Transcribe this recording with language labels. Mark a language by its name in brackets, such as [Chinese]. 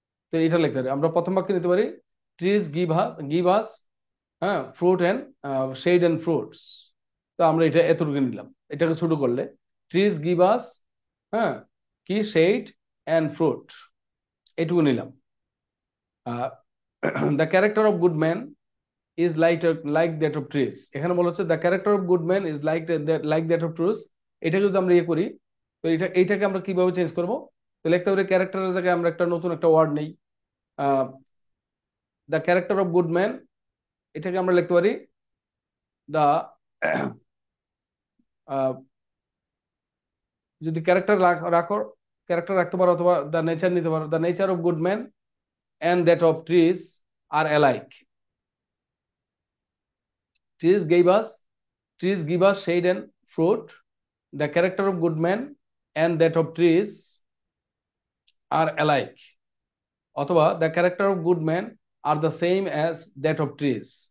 [Bangla] তো এটা লিখতে পারি আমরা প্রথম বাক্যে নিতে পারি [English] trees give us, [Bangla] হ্যাঁ, fruit and shade and fruits. তো আমরা এটা এতটুকু নিলাম। এটাকে ছোট করলে [English] trees give us, [Bangla] হ্যাঁ, কি শেড এন্ড ফ্রুট, এটুকু নিলাম। [English] the character of good man is like that of trees, [Bangla] এখানে বলা হচ্ছে [English] the character of good man is like that of trees। [Bangla] এটা যদি আমরা ইয়ে করি তো এইটাকে আমরা কিভাবে চেঞ্জ করব, তো লিখতে পারি ক্যারেক্টারের জায়গায় আমরা একটা নতুন একটা ওয়ার্ড নেই, [English] the character of good man, [Bangla] এটাকে আমরা লিখতে পারি the যদি ক্যারেক্টার রাখো, ক্যারেক্টার রাখতে পারো, অথবা [English] The nature নিতে পারো, the nature of good man and that of trees are alike। trees give us shade and fruit. The character of good men and that of trees are alike. অথবা the character of good men are the same as that of trees.